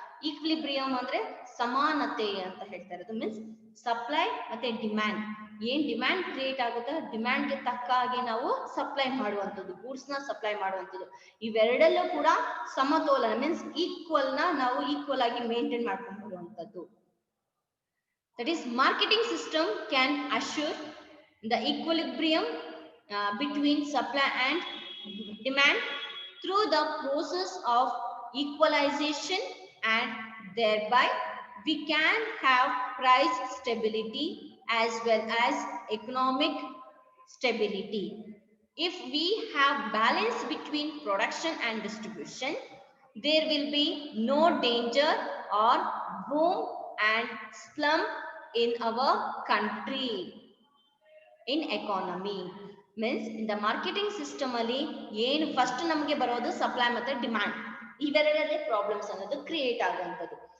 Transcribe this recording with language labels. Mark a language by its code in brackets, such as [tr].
[kn] Equilibrium ಅಂದ್ರೆ ಸಮಾನತೆ ಅಂತ ಹೇಳ್ತಾ ಇರೋದು. ಮೀನ್ಸ್ ಸಪ್ಲೈ ಮತ್ತೆ ಡಿಮ್ಯಾಂಡ್, ಏನ್ ಡಿಮ್ಯಾಂಡ್ ಕ್ರಿಯೇಟ್ ಆಗುತ್ತೆ ಡಿಮ್ಯಾಂಡ್ ಗೆ ತಕ್ಕ ಹಾಗೆ ನಾವು ಸಪ್ಲೈ ಮಾಡುವಂಥದ್ದು, ಗೂಡ್ಸ್ ನ ಸಪ್ಲೈ ಮಾಡುವಂಥದ್ದು. ಇವೆರಡಲ್ಲೂ ಕೂಡ ಸಮತೋಲನ ಮೀನ್ಸ್ ಈಕ್ವಲ್ ನ ನಾವು ಈಕ್ವಲ್ ಆಗಿ ಮೇಂಟೈನ್ ಮಾಡ್ಕೊಂಡು ಬರುವಂಥದ್ದು. [en] That is marketing system can assure the equilibrium between supply and demand through the process of equalization, and thereby we can have price stability as well as economic stability. If we have balance between production and distribution, there will be no danger or boom and slump in our country in economy. [kn] Means in the marketing system ಅಲ್ಲಿ ಏನು first ನಮಗೆ ಬರೋದು supply ಮತ್ತೆ demand, ಇವೆರಡರಲ್ಲೇ problems ಅನ್ನೋದು create ಆಗುವಂಥದ್ದು.